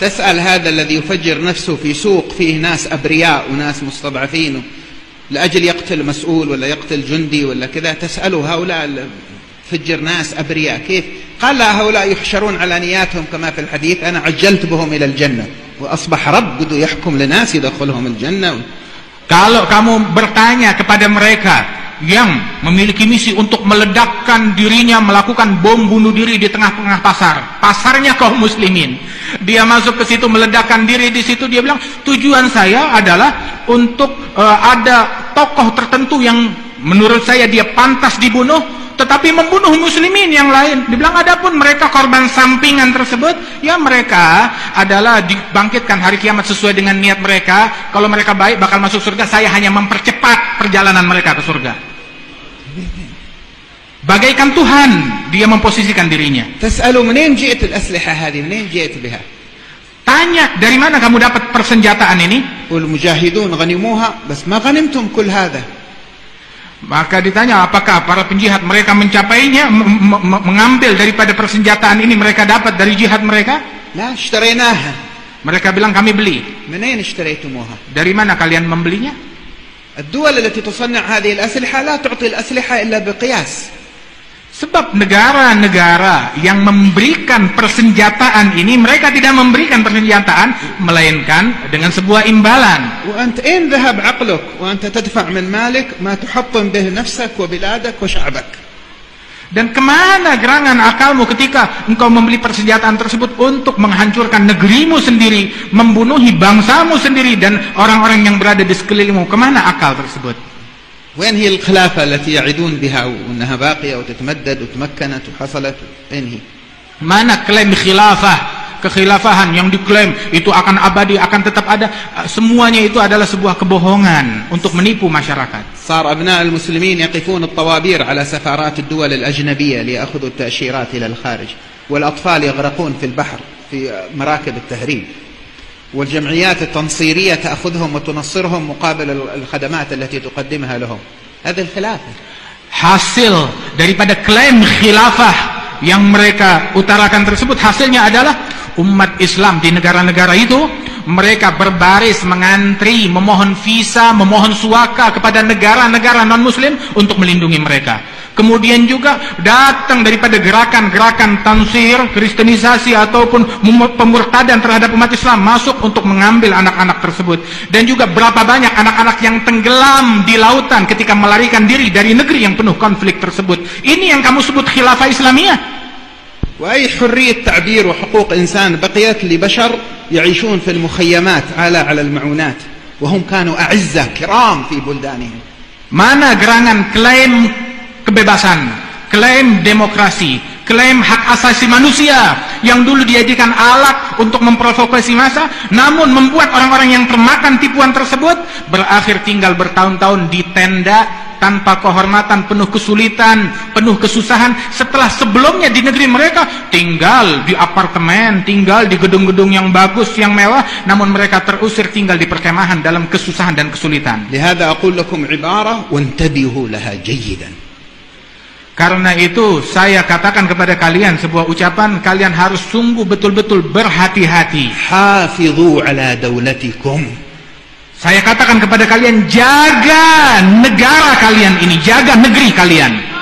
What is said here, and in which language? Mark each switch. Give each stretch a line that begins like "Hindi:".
Arabic: تسأل هذا الذي يفجر نفسه في سوق فيه ناس أبرياء وناس مستضعفين لأجل يقتل مسؤول ولا يقتل جندي ولا كذا، تسأله هؤلاء فجر ناس أبرياء كيف؟ قال لا، هؤلاء يحشرون على نياتهم كما في الحديث، أنا عجلت بهم إلى الجنة وأصبح رب بده يحكم لناس يدخلهم الجنة.
Indonesian: Kalau kamu bertanya kepada mereka yang memiliki misi untuk meledakkan dirinya, melakukan bom bunuh diri di tengah-tengah pasarnya kaum muslimin, dia masuk ke situ meledakkan diri di situ, dia bilang tujuan saya adalah untuk ada tokoh tertentu yang menurut saya dia pantas dibunuh, tetapi membunuh muslimin yang lain. Dibilang adapun mereka korban sampingan tersebut, ya mereka adalah dibangkitkan hari kiamat sesuai dengan niat mereka. Kalau mereka baik bakal masuk surga, saya hanya mempercepat perjalanan mereka ke surga. Bagaikan Tuhan dia memposisikan dirinya.
Arabic: تسألوا منين جئت الأسلحة هذه؟ منين جئت بها؟
Indonesian: Tanya, dari mana kamu dapat persenjataan ini?
Arabic: والمجاهدون غنموها بس ما غنمتم كل هذا.
Indonesian: Maka ditanya, apakah para penjihad mereka mencapainya, mengambil daripada persenjataan ini mereka dapat dari jihad mereka?
Arabic: لا اشتريناها.
Indonesian: Mereka bilang kami beli.
Arabic: منين اشتريتموها؟
Indonesian: Dari mana kalian membelinya?
Arabic: الدول التي تصنع هذه الأسلحة لا تعطي الأسلحة إلا بقياس.
Indonesian: Sebab negara-negara yang memberikan persenjataan ini, mereka tidak memberikan persenjataan melainkan dengan sebuah imbalan.
Arabic: وأنت أين ذهب عقلك وأنت تدفع من مالك ما تحطم به نفسك وبلادك وشعبك.
Indonesian: Dan kemana gerangan akalmu ketika engkau membeli persenjataan tersebut untuk menghancurkan negerimu sendiri, membunuhi bangsamu sendiri dan orang-orang yang berada di sekelilingmu? Kemana akal tersebut?
Arabic: وين هي الخلافة التي يعدون بها وأنها باقية وتتمدد وتمكنت وحصلت؟ وين هي؟
Indonesian: Mana klaim khilafah, kekhilafahan yang diklaim itu akan abadi, akan tetap ada? Semuanya itu adalah sebuah kebohongan untuk menipu masyarakat.
Arabic: صار أبناء المسلمين يقفون الطوابير على سفارات الدول الأجنبية ليأخذوا التأشيرات إلى الخارج، والأطفال يغرقون في البحر في مراكب التهريب، والجمعيات التنصيرية تأخذهم وتنصرهم مقابل الخدمات التي تقدمها لهم. هذا الخلافة.
Indonesian: Hasil daripada klaim khilafah yang mereka utarakan tersebut, hasilnya adalah umat Islam di negara-negara itu mereka berbaris mengantri, memohon visa, memohon suaka kepada negara-negara non-muslim untuk melindungi mereka. Kemudian juga datang daripada gerakan-gerakan tansir, kristenisasi ataupun pemurtadan terhadap umat Islam masuk untuk mengambil anak-anak tersebut. Dan juga berapa banyak anak-anak yang tenggelam di lautan ketika melarikan diri dari negeri yang penuh konflik tersebut. Ini yang kamu sebut khilafah Islamiyah.
Arabic: وأي حرية تعبير وحقوق إنسان بقيت لبشر يعيشون في المخيمات على المعونات وهم كانوا أعزة كرام في بلدانهم.
Indonesian: Mana gerangan klaim kebebasan, klaim demokrasi, klaim hak asasi manusia yang dulu dijadikan alat untuk memprovokasi massa, namun membuat orang-orang yang termakan tipuan tersebut berakhir tinggal bertahun-tahun di tenda tanpa kehormatan, penuh kesulitan, penuh kesusahan, setelah sebelumnya di negeri mereka tinggal di apartemen, tinggal di gedung-gedung yang bagus, yang mewah, namun mereka terusir tinggal di perkemahan dalam kesusahan dan kesulitan.
Arabic: لهذا أقول لكم عبارة وانتبهوا لها جيدا.
Indonesian: Karena itu saya katakan kepada kalian sebuah ucapan, kalian harus sungguh betul-betul berhati-hati.
Arabic: حافظوا على دولتكم.
Indonesian: Saya katakan kepada kalian, jaga negara kalian ini, jaga negeri kalian.